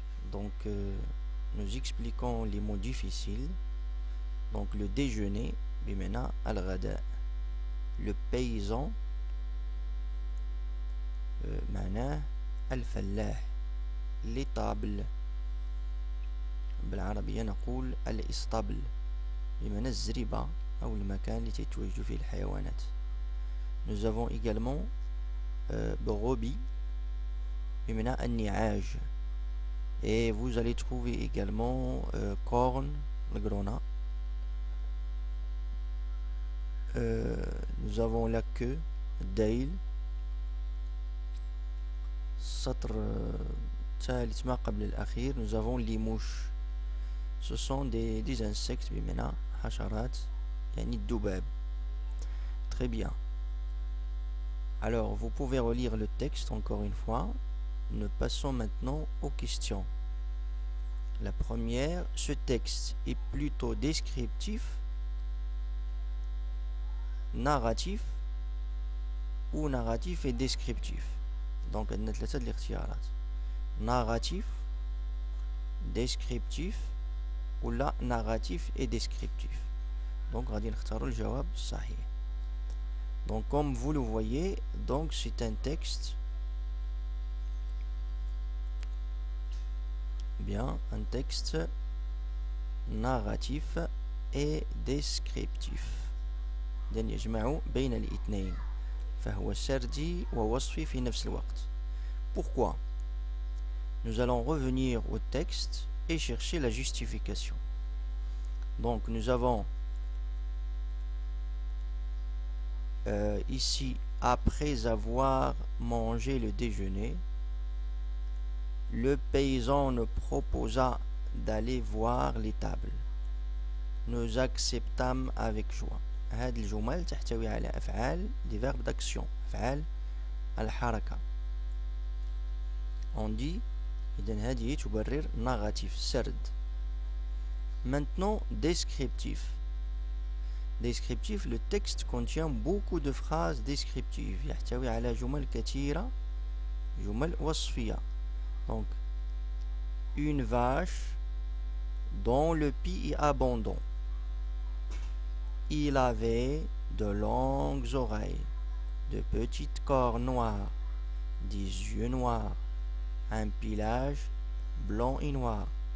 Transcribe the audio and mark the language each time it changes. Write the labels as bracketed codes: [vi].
[fr] Donc, nous expliquons les mots difficiles. Donc, le déjeuner, bimena al-ghada. Le paysan, معناه الفلاح. [ar] l'étable بالعربية نقول الإسطبل بمعنى الزريبة أو المكان التي تتواجد فيه الحيوانات. [fr] Nous avons également brebis بمعنى النعاج. Et vous allez trouver également corne, le grenat. Nous avons la queue, dail. [ar] السطر الثالث ما قبل الأخير nous avons les mouches. [fr] Ce sont des insectes بمعنى حشرات يعني الذباب. Très bien. Alors vous pouvez relire le texte encore une fois. Nous passons maintenant aux questions. La première, ce texte est plutôt descriptif, narratif ou narratif et descriptif. Donc عندنا ثلاثة الاختيارات: narratif, descriptif ولا narratif et descriptif. [ar] Donc غادي نختاروا الجواب الصحيح. [fr] Donc comme vous le voyez, donc c'est un texte, bien un texte narratif et descriptif. [ar] إذن يجمع بين الاثنين. فهو سردي ووصفي في نفس الوقت. [fr] Pourquoi? Nous allons revenir au texte et chercher la justification. Donc nous avons ici, après avoir mangé le déjeuner, le paysan nous proposa d'aller voir l'étable. Nous acceptâmes avec joie. [ar] هذه الجمل تحتوي على أفعال des verbes d'action, أفعال الحركة. On dit إذن هذه تبرر narratif, سرد. [fr] Maintenant descriptif. Descriptif, le texte contient beaucoup de phrases descriptives. [ar] يحتوي على جمل كثيرة، جمل وصفية. [fr] Donc une vache dont le pied est abondant. Il avait de longues oreilles, de petites cornes noires, des yeux noirs, un pelage blanc et noir.